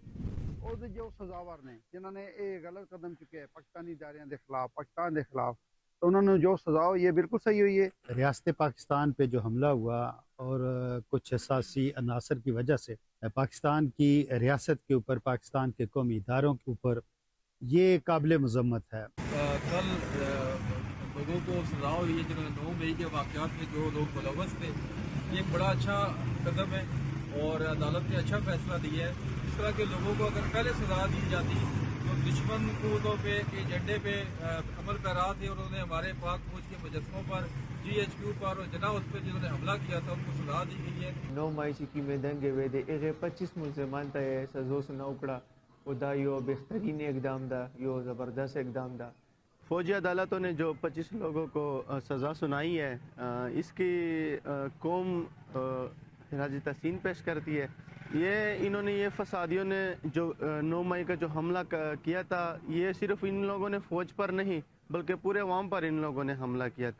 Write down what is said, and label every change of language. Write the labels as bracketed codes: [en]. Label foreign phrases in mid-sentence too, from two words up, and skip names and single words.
[ur] جو سجاور نے جنہوں نے یہ غلط قدم چکے پاکستانی اداریاں کے خلاف، پاکستان کے خلاف, पाकिस्तान के खिलाफ, تو انہوں نے جو سزا ہو یہ بالکل صحیح ہوئی ہے۔ ریاست پاکستان پہ جو حملہ ہوا اور کچھ اساسی عناصر کی وجہ سے پاکستان کی ریاست کے اوپر، پاکستان کے قومی اداروں کے اوپر یہ قابل مذمت ہے۔ کل لوگوں کو سزا ہوئی ہے جنہوں نے 9 مئی کے واقعات میں جو لوگ ملوث تھے، یہ ایک بڑا اچھا قدم ہے اور عدالت نے اچھا فیصلہ دیا ہے۔ اس طرح کے لوگوں کو اگر پہلے سزا دی جاتی تو دشمن قوتوں پہ کے ایجنڈے پہ عمل پیرا تھے اور انہوں نے ہمارے پاک فوج کے مجسموں پر GHQ پر اور جناح اس پہ جنہوں نے حملہ کیا تھا ان کو سزا دی گئی ہے۔ [ps] 9 مای چې کومې دنګې وې د هغې 25 ملزمان ته یې سزا سنا وکړه او دا یو بهترین اقدام ده، یو زبردست اقدام ده۔ [ur] فوجی عدالتوں نے جو 25 لوگوں کو سزا سنائی ہے، اس کی قوم خراج تحسین پیش کرتی ہے۔ یہ انہوں نے، یہ فسادیوں نے جو 9 مئی کا جو حملہ کیا تھا، یہ صرف ان لوگوں نے فوج پر نہیں بلکہ پورے عوام پر ان لوگوں نے حملہ کیا تھا۔